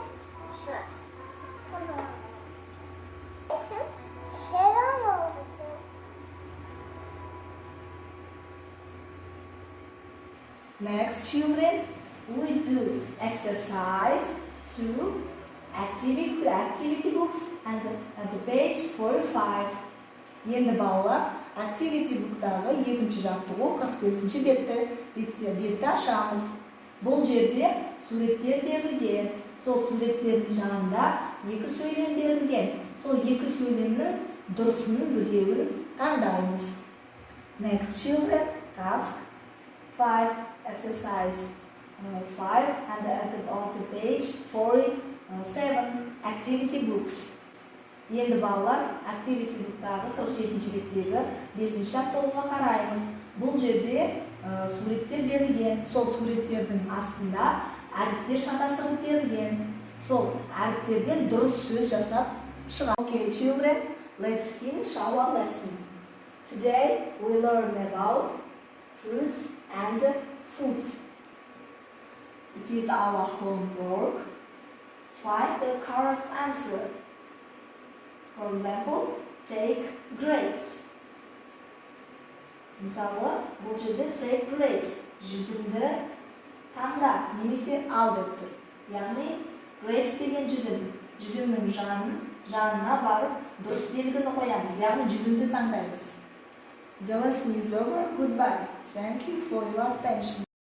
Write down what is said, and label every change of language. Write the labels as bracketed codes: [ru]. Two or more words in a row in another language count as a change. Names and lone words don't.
[en] Sure. Put on. Head on over to. Next, children, we do exercise 2, activity books and the page 45. [kk] Енді балалар, [en] activity book'тағы [kk] екінші жаттығу 45-ші бетті ашамыз. Бұл жерде суреттер берілген. Сол суреттердің жанында екі сөйлем берілген. Сол екі сөйлемнің дұрысының біреуін таңдаймыз. [en] Next, children, task 5. Exercise 5 and at the page 47 activity books. [kk] Енді балалар [en] activity book'тағы [kk] 47-ші беттегі 5-ші жаттығуға қараймыз. Бұл жерде суреттер берілген. Сол суреттердің астында әріптер шатастырылып берілген. Сол әріптерден дұрыс сөз жасап шығамыз. [en] Okay, children, let's finish our lesson. Today we learn about fruits and foods. It is our homework. Find the correct answer. For example, take grapes. [kk] Мысалы, бұл жерде [en] take grapes. [kk] Жүзімді таңда немесе ал деп тұр. Яғни, grapes деген жүзім. Жүзімнің жанына барып дұрыс белгіні қоямыз. Яғни, жүзімді таңдаймыз. [en] The lesson is over. Goodbye. Thank you for your attention.